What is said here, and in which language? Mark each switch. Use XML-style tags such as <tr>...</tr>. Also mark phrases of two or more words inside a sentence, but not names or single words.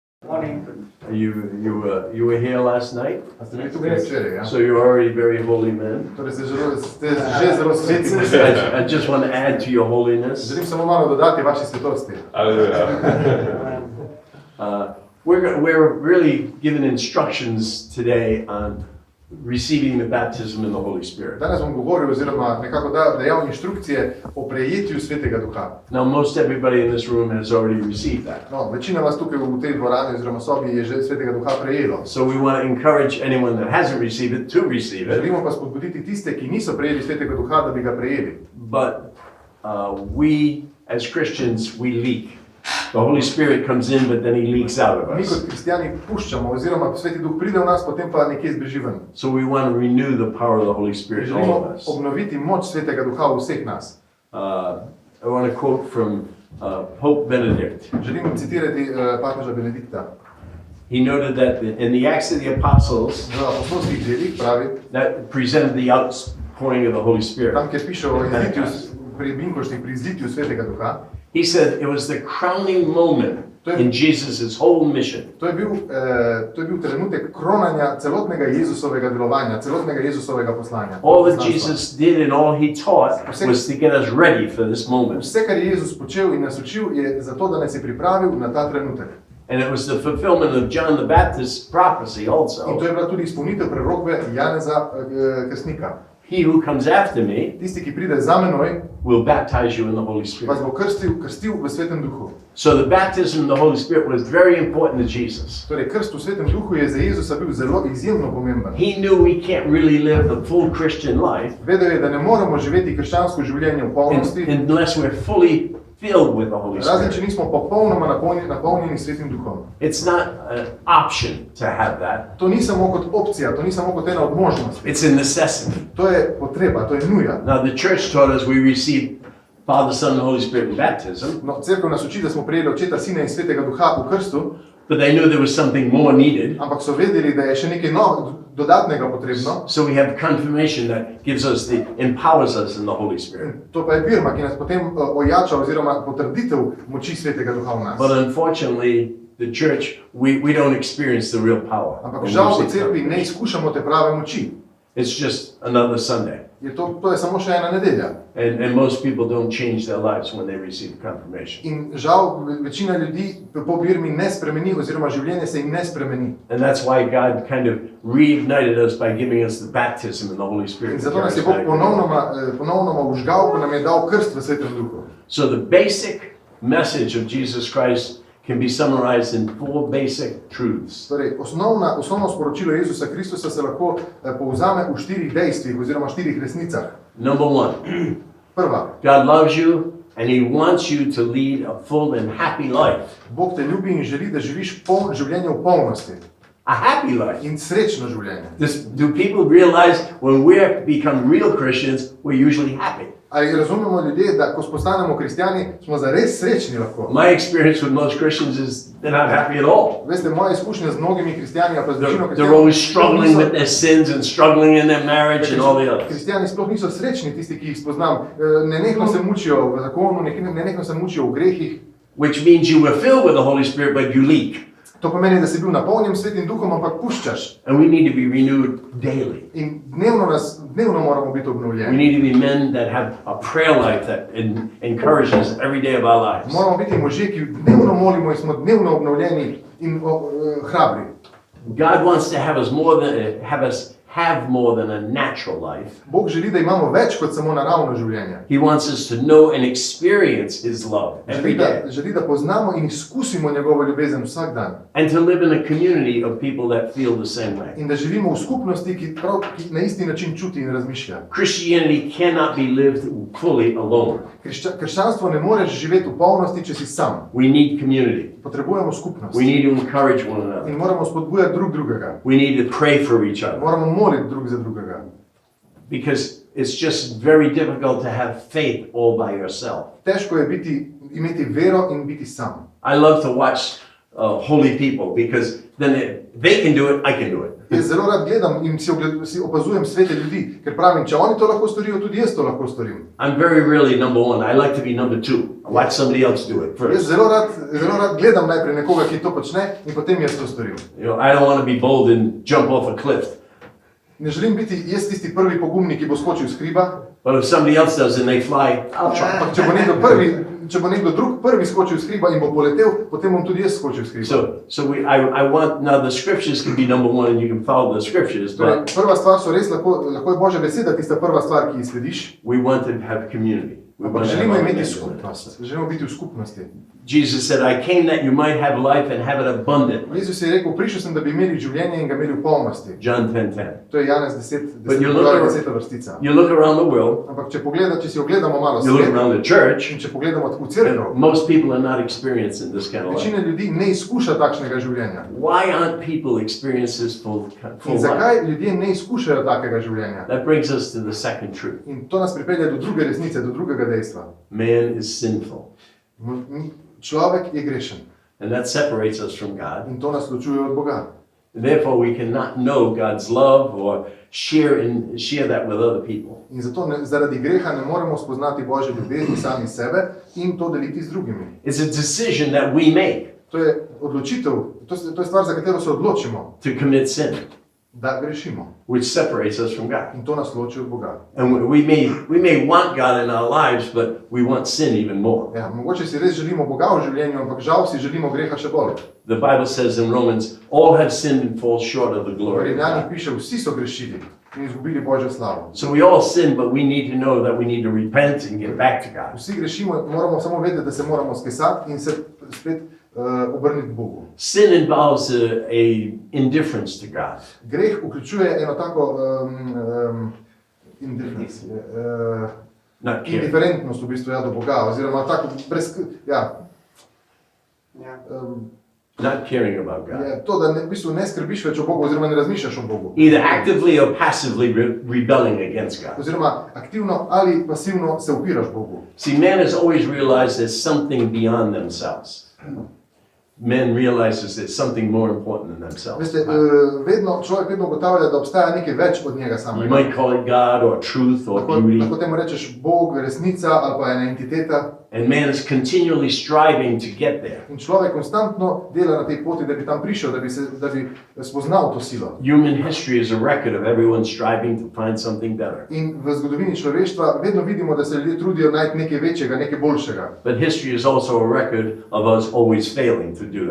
<en>You were here last night?</en> <sl>A ste bili tukaj včeraj, ja?</sl> <en>So you're already very holy men.</en> <sl>Torej ste že zelo sveti.</sl> <en>I just want to add to your holiness.</en> <sl>Želim samo malo dodati vaši svetosti.</sl> <en>We're really given instructions today on receiving the baptism in the Holy Spirit.</en> <sl>Danes bom govoril oziroma nekako dajal inštrukcije o prejetju Svetega Duha.</sl> <en>Now most everybody in this room has already received that.</en> <sl>No, večina vas tukaj v tej dvorani oziroma sobi je že Svetega Duha prejelo.</sl> <en>So we want to encourage anyone that hasn't received it to receive it.</en> <sl>Želimo pa spodbuditi tiste, ki niso prejeli Svetega Duha, da bi ga prejeli.</sl> <en>But we as Christians, we leak. The Holy Spirit comes in, but then he leaks out of</en> <sl>Mi</sl> <en>us.</en> <sl>kot kristjani puščamo oziroma Sveti Duh pride v nas, potem pa nekje zbeži ven.</sl> <en>So we want to renew the power of the Holy Spirit in all</en> <sl>Želimo</sl> <en>of us.</en> <sl>obnoviti moč Svetega Duha v vseh nas.</sl> <en>I want to quote from Pope Benedict.</en> <sl>Želim citirati papeža Benedikta.</sl> <en>He noted that in the Acts of the Apostles,</en> <sl>V apostolskih delih pravi,</sl> <en>that presented the outpouring of the Holy Spirit.</en> <sl>tam kjer piše o izlitju, pri binkoštih, pri izlitju Svetega Duha,</sl> <en>He said it was the crowning moment in Jesus' whole mission.</en> <sl>to je bil trenutek kronanja celotnega Jezusovega delovanja, celotnega Jezusovega poslanja.</sl> <en>All that Jesus did and all he taught was to get us ready for this moment.</en> <sl>Vse, kar je Jezus počel in nas učil, je zato, da nas je pripravil na ta trenutek.</sl> <en>And it was the fulfillment of John the Baptist's prophecy</en> <sl>In to</sl> <en>also.</en> <sl>je bila tudi izpolnitev prorokve Janeza Krstnika.</sl> <en>He who comes after me</en> <sl>Tisti, ki pride za menoj,</sl> <en>will baptize you in the Holy</en> <sl>vas</sl> <en>Spirit.</en> <sl>bo krstil v Svetem Duhu.</sl> <en>So the baptism in the Holy Spirit was very important to Jesus.</en> <sl>Torej, krst v Svetem Duhu je za Jezusa bil zelo izjemno pomemben.</sl> <en>He knew we can't really live the full Christian life</en> <sl>Vedel je, da ne moremo živeti krščansko življenje v polnosti,</sl> <en>unless we're fully filled with the Holy</en> <sl>razen če</sl> <en>Spirit.</en> <sl>nismo popolnoma napolnjeni Svetim Duhom.</sl> <en>It's not an option to have that.</en> <sl>To ni samo kot opcija, to ni samo kot ena od možnosti.</sl> <en>It's a necessity.</en> <sl>To je potreba, to je nuja.</sl> <en>Now the church taught us we receive Father, Son, and Holy Spirit in baptism,</en> <sl>No, cerkev nas uči, da smo prejeli Očeta, Sina in Svetega Duha v krstu,</sl> <en>but they knew there was something more needed.</en> <sl>ampak so vedeli, da je še nekaj dodatnega potrebno.</sl> <en>So we have confirmation that gives us empowers us in the Holy Spirit.</en> <sl>To pa je birma, ki nas potem ojača oziroma potrditev moči Svetega Duha v nas.</sl> <en>But unfortunately, the church, we don't experience the real power.</en> <sl>Ampak</sl> <en>when we</en> <sl>žal v</sl> <en>receive</en> <sl>cerkvi ne</sl> <en>confirmation.</en> <sl>izkušamo te prave moči.</sl> <en>It's just another Sunday.</en> <sl>To je samo še ena nedelja.</sl> <en>And most people don't change their lives when they receive confirmation.</en> <sl>In žal večina ljudi po birmi ne spremeni oziroma življenje se jim ne spremeni.</sl> <en>And that's why God kind of reignited us by giving us the baptism in the Holy</en> <sl>In</sl> <en>Spirit.</en> <sl>zato nas je Bog ponovno užgal, ko nam je dal krst v Svetem Duhu.</sl> <en>So the basic message of Jesus Christ can be summarized in 4 basic truths.</en> <sl>Torej, osnovno sporočilo Jezusa Kristusa se lahko povzame v 4 dejstvih oziroma 4 resnicah.</sl> <en>Number 1,</en> <sl>Prva,</sl> <en>God loves you and he wants you to lead a full and happy life.</en> <sl>Bog te ljubi in želi, da živiš življenje v polnosti</sl> <en>A happy life.</en> <sl>in srečno življenje.</sl> <en>Do people realize when we become real Christians, we're usually happy?</en> <sl>Ali razumemo ljudje, da ko postanemo kristjani, smo zares srečni lahko?</sl> <en>My experience with most Christians is they're not happy at all.</en> <sl>Veste, moja izkušnja z mnogimi kristjani, pa z večino</sl> <en>They're always struggling with their sins and struggling in their marriage and all the others.</en> <sl>Kristjani sploh niso srečni, tisti, ki jih spoznam. Nenehno se mučijo v zakonu, nenehno se mučijo v grehih.</sl> <en>Which means you were filled with the Holy Spirit, but you leak.</en> <sl>To pomeni, da si bil napolnjen Svetim Duhom, ampak puščaš.</sl> <en>And we need to be renewed daily.</en> <sl>In dnevno moramo biti</sl> <en>We</en> <sl>obnovljeni.</sl> <en>need to be men that have a prayer life that encourages us every day of our lives.</en> <sl>Moramo biti možje, ki dnevno molimo in smo dnevno obnovljeni in hrabri.</sl> <en>God wants to have us have more than a natural life.</en> <sl>Bog želi, da imamo več kot samo naravno življenje.</sl> <en>He wants us to know and experience his love every day.</en> <sl>Želi, da poznamo in izkusimo njegovo ljubezen vsak dan.</sl> <en>And to live in a community of people that feel the same way.</en> <sl>In da živimo v skupnosti, ki na isti način čuti in razmišlja.</sl> <en>Christianity cannot be lived fully alone.</en> <sl>Krščanstvo ne moreš živeti v polnosti, če si sam.</sl> <en>We need community.</en> <sl>Potrebujemo skupnost.</sl> <en>We need to encourage one another.</en> <sl>In moramo spodbujati drug drugega.</sl> <en>We need to pray for each other.</en> <sl>Moramo moliti drug za drugega.</sl> <en>Because it's just very difficult to have faith all by yourself.</en> <sl>Težko je imeti vero in biti sam.</sl> <en>I love to watch holy people because then they can do it, I can do it.</en> <sl>Jaz zelo rad gledam in si opazujem svete ljudi, ker pravim, če oni to lahko storijo, tudi jaz to lahko storim.</sl> <en>I'm very rarely number one. I like to be number two. I watch somebody else do it</en> <sl>Jaz</sl> <en>first.</en> <sl>zelo rad gledam najprej nekoga, ki to počne in potem jaz to storim.</sl> <en>I don't want to be bold and jump off a cliff.</en> <sl>Ne želim biti jaz tisti prvi pogumnik, ki bo skočil s hriba,</sl> <en>But if somebody else does and they fly, I'll try.</en> <sl>ampak če bo nekdo drug prvi skočil s hriba in bo poletel, potem bom tudi jaz skočil s hriba.</sl> <en>I want, now the scriptures can be number one and you can follow the scriptures,</en> <sl>Torej,</sl> <en>but</en> <sl>prva stvar so res, lahko je Božja beseda tista prva stvar, ki ji slediš,</sl> <en>we want to have community. We</en> <sl>ampak</sl> <en>want to have</en> <sl>želimo</sl> <en>our</en> <sl>imeti</sl> <en>identity.</en> <sl>skupnost, želimo biti v skupnosti.</sl> <en>Jesus said, I came that you might have life and have it abundantly.</en> <sl>Jezus je rekel, prišel sem, da bi imeli življenje in ga imeli v polnosti.</sl> <en>John 10:10.</en> <sl>To je Janez 10,</sl> <en>But you look</en> <sl>10</sl> <en>around-</en> <sl>vrstica.</sl> <en>You look around the world,</en> <sl>Ampak če si ogledamo malo</sl> <en>you look</en> <sl>svet</sl> <en>around the church,</en> <sl>in če pogledamo v cerkev,</sl> <en>and most people are not experiencing this kind of life.</en> <sl>večina ljudi ne izkuša takšnega življenja.</sl> <en>Why aren't people experiencing this full</en> <sl>In</sl> <en>life?</en> <sl>zakaj ljudje ne izkušajo takega življenja?</sl> <en>That brings us to the second truth.</en> <sl>In to nas pripelje do druge resnice, do drugega dejstva.</sl> <en>Man is sinful,</en> <sl>Človek je grešen</sl> <en>and that separates us from God.</en> <sl>in to nas ločuje od Boga.</sl> <en>Therefore, we cannot know God's love or share that with other people.</en> <sl>In zato zaradi greha ne moremo spoznati Božje ljubezni sami sebe in to deliti z drugimi.</sl> <en>It's a decision that we make</en> <sl>To je odločitev, to je stvar, za katero se odločimo,</sl> <en>to commit sin,</en> <sl>da grešimo.</sl> <en>which separates us from God.</en> <sl>In to nas loči od Boga.</sl> <en>And we may want God in our lives, but we want sin even more.</en> <sl>Ja, mogoče si res želimo Boga v življenju, ampak žal si želimo greha še bolj.</sl> <en>The Bible says in Romans, all have sinned and fall short of the</en> <sl>V</sl> <en>glory of</en> <sl>Rimljanih</sl> <en>God.</en> <sl>piše, vsi so grešili in izgubili Božjo slavo.</sl> <en>So we all sin, but we need to know that we need to repent and get back to God.</en> <sl>Vsi grešimo, moramo samo vedeti, da se moramo skesati in se spet obrniti k Bogu.</sl> <en>Sin involves a indifference to God.</en> <sl>Greh vključuje eno tako</sl> <en>Not caring.</en> <sl>indiferentnost v bistvu do Boga, oziroma tako</sl> <en>Not caring about God.</en> <sl>je to, da v bistvu ne skrbiš več o Bogu, oziroma ne razmišljaš o Bogu.</sl> <en>Either actively or passively rebelling against God.</en> <sl>Oziroma aktivno ali pasivno se upiraš Bogu.</sl> <en>See, man has always realized there's something beyond themselves. Man realizes there's something more important than themselves.</en> <sl>Veste, človek vedno ugotavlja, da obstaja nekaj več od njega</sl> <en>You</en> <sl>samega.</sl> <en>might call it God or truth or beauty.</en> <sl>Lahko temu rečeš Bog, resnica ali pa ena entiteta.</sl> <en>And man is continually striving to get there.</en> <sl>In človek konstantno dela na tej poti, da bi tam prišel, da bi spoznal to silo.</sl> <en>Human history is a record of everyone striving to find something better.</en> <sl>In v zgodovini človeštva vedno vidimo, da se ljudje trudijo najti nekaj večjega, nekaj boljšega.</sl> <en>But history is also a record of us always failing to do that.</en>